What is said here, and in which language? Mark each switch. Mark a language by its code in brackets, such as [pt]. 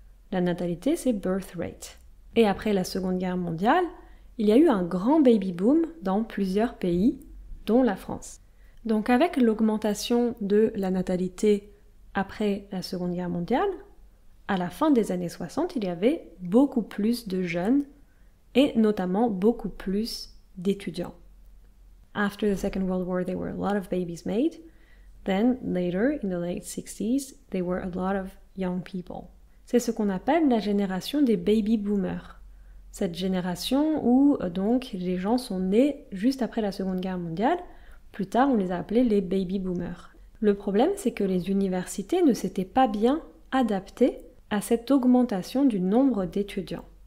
[fr] La natalité, c'est [en] birth rate. [fr] Et après la Seconde Guerre mondiale, il y a eu un grand baby boom dans plusieurs pays, dont la France. Donc avec l'augmentation de la natalité après la Seconde Guerre mondiale, à la fin des années 60, il y avait beaucoup plus de jeunes et notamment beaucoup plus d'étudiants. [en] After the Second World War, there were a lot of babies made. Then, later, in the late 60s, there were a lot of young people. [fr] C'est ce qu'on appelle la génération des baby boomers. Cette génération où, donc, les gens sont nés juste après la Seconde Guerre mondiale. Plus tard, on les a appelés les baby boomers. Le problème, c'est que les universités ne s'étaient pas bien adaptées à cette augmentation du nombre d'étudiants.